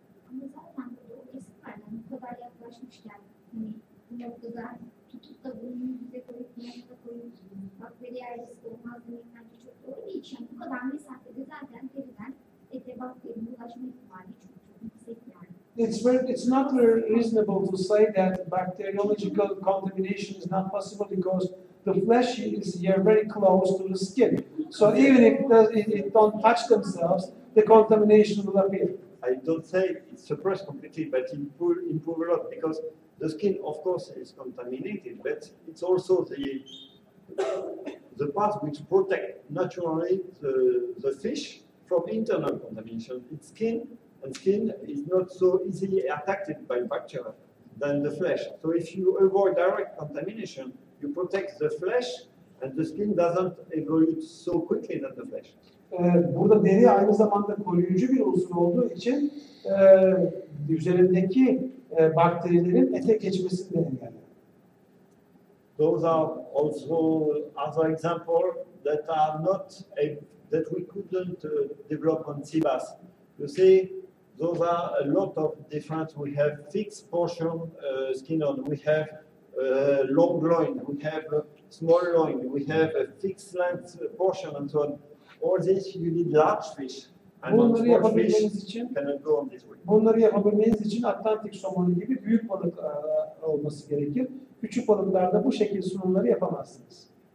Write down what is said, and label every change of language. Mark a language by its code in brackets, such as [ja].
[tr] Ama zaten burada o kesit var. Yani bu kadar yaklaşmışken hani bu noktada tutup da bunu yüze koyup yanına koyup bakteriyel risk olmaz demek bence çok doğru değil. Yani bu kadar mesafede zaten deriden ete bakterinin ulaşma ihtimali çok yüksek yani. [en] It's not very reasonable to say that bacteriological contamination is not possible because the flesh is here very close to the skin. So even if it don't touch themselves, the contamination will appear. I don't say it suppress completely, but it will improve a lot because the skin, of course, is contaminated, but it's also the part which protect naturally the fish from internal contamination. It's skin, and skin is not so easily attacked by bacteria than the flesh. So if you avoid direct contamination, you protect the flesh, and the skin doesn't evolve so quickly than the flesh. [tr] Burada deri aynı zamanda koruyucu bir unsur olduğu için üzerindeki bakterilerin ete geçmesini de engeller. [en] Those are also other examples that are not that we couldn't develop on sea bass. You see, those are a lot of different. We have fixed portion skin on. We have long loin. We have small loin. We have a fixed length portion and so on. All this you need large fish. And on small fish cannot go on this way. [tr] Bunları yapabilmeniz için Atlantik somonu gibi büyük balık olması gerekir. Küçük balıklarda bu şekilde sunumları yapamazsınız.